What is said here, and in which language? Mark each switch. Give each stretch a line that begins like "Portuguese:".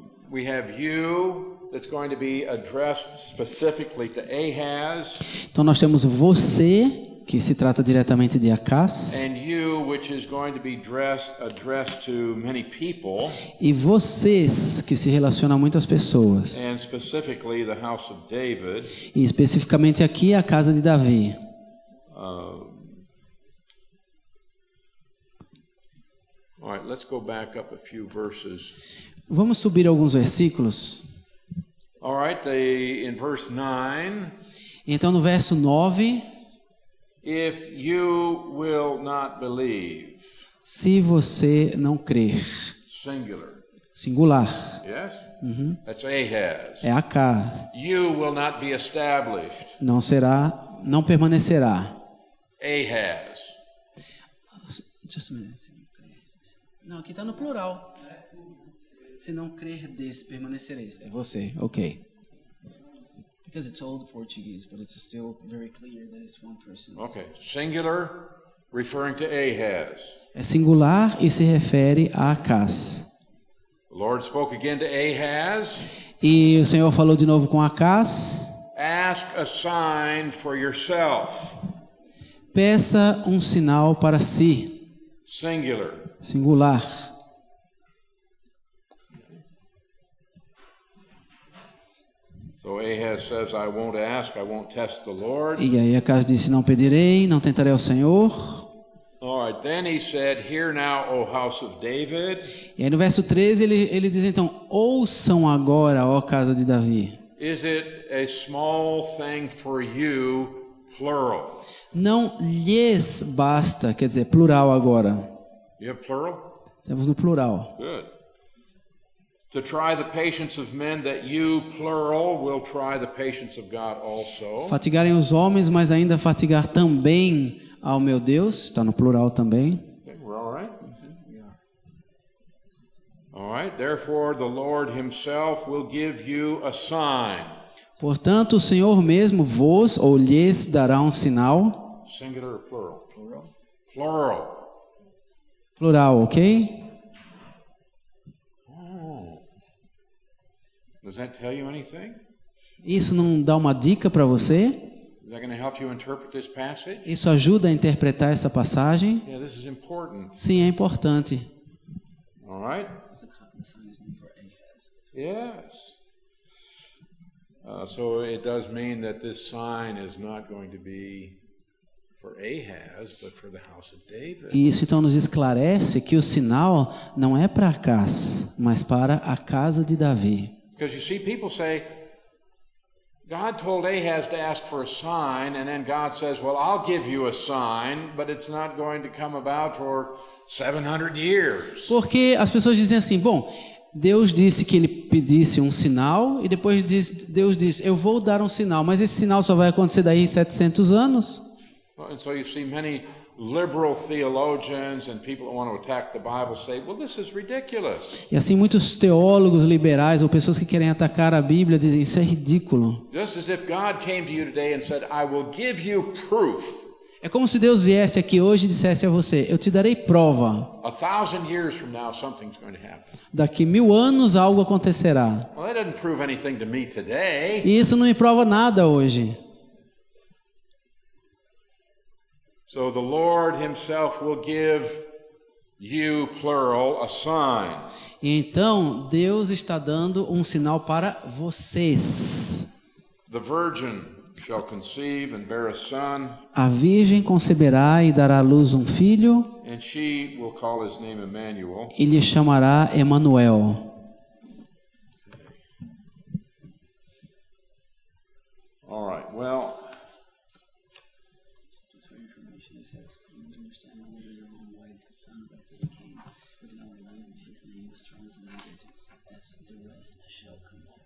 English: We have you that's going to be addressed specifically to Ahaz,
Portuguese: Então nós temos você, que se trata diretamente de Acaz,
English: and you, which is going to be addressed to many people,
Portuguese: e vocês, que se relacionam a muitas pessoas.
English: and specifically the house of David.
Portuguese: E especificamente aqui a casa de Davi.
English: All right, let's go back up a few verses.
Portuguese: Vamos subir alguns versículos.
English: All right, in verse 9,
Portuguese: Então no verso 9,
English: if you will not believe,
Portuguese: se você não crer,
English: singular,
Portuguese: singular,
English: yes? That's Ahaz.
Portuguese: é Acaz,
English: You will not be established.
Portuguese: não permanecerá.
English: Ahaz. Just a minute.
Portuguese: Não, aqui está no plural. Se não crerdes, permanecereis. É você, ok.
English: Because it's old Portuguese, but it's still very clear that it's one person. Okay, singular, referring to Ahaz.
Portuguese: É singular e se refere a Acás.
English: The Lord spoke again to Ahaz.
Portuguese: E o Senhor falou de novo com Acás.
English: Ask a sign for yourself.
Portuguese: Peça um sinal para si.
English: Singular.
Portuguese: Singular.
English: So Ahaz says, I won't ask, I won't test the Lord.
Portuguese: E aí Acás disse, não pedirei, não tentarei ao Senhor.
English: All right, then he said, hear now, O house of David.
Portuguese: E aí no verso 13 ele diz então, ouçam agora, ó casa de Davi.
English: Is it a small thing for you, plural?
Portuguese: Não lhes basta, quer dizer, plural agora.
English: You have plural?
Portuguese: Temos no plural.
English: Good. To try the patience of men, that you, plural, will try the patience of God also.
Portuguese: Fatigarem os homens, mas ainda fatigar também ao meu Deus. Está no plural também.
English: Okay, we're all right? All right, therefore the Lord himself will give you a sign.
Portuguese: Portanto, o Senhor mesmo vos ou lhes dará um sinal.
English: Singular or plural? Plural. Plural.
Portuguese: Plural, ok?
English: Does that tell you anything?
Portuguese: Isso não dá uma dica para você?
English: Is that going to help you interpret this passage?
Portuguese: Isso ajuda a interpretar essa passagem?
English: Yeah, this is important.
Portuguese: Sim, é importante.
English: All right? Yes. So it does mean that this sign is not going to be for Ahaz, but for the house of David.
Portuguese: E isso então nos esclarece que o sinal não é para Acás, mas para a casa de Davi.
English: Because you see, people say, God told Ahaz to ask for a sign, and then God says, well, I'll give you a sign, but it's not going to come about for 700 years.
Portuguese: Porque as pessoas dizem assim, bom, Deus disse que ele pedisse um sinal, e depois Deus disse, eu vou dar um sinal, mas esse sinal só vai acontecer daí 700 anos.
English: And so you see many liberal theologians and people that want to attack the Bible say, well, this is ridiculous.
Portuguese: E assim muitos teólogos liberais ou pessoas que querem atacar a Bíblia dizem, isso é ridículo.
English: Just as if God came to you today and said, I will give you proof.
Portuguese: É como se Deus viesse aqui hoje e dissesse a você, eu te darei prova.
English: 1,000 years from now, something's going to happen.
Portuguese: Daqui 1000 anos algo acontecerá.
English: Well, that doesn't prove anything to me today.
Portuguese: E isso não me prova nada hoje.
English: So the Lord himself will give you, plural, a sign.
Portuguese: E então Deus está dando um sinal para vocês.
English: The virgin shall conceive and bear a son,
Portuguese: A virgem conceberá e dará à luz um filho,
English: and she will call his name Emmanuel.
Portuguese: e lhe chamará Emanuel.
English: All right, well, Just for information, he said, you understand a little bit why the son of Isaac came, but in our language his name was translated as the rest shall come.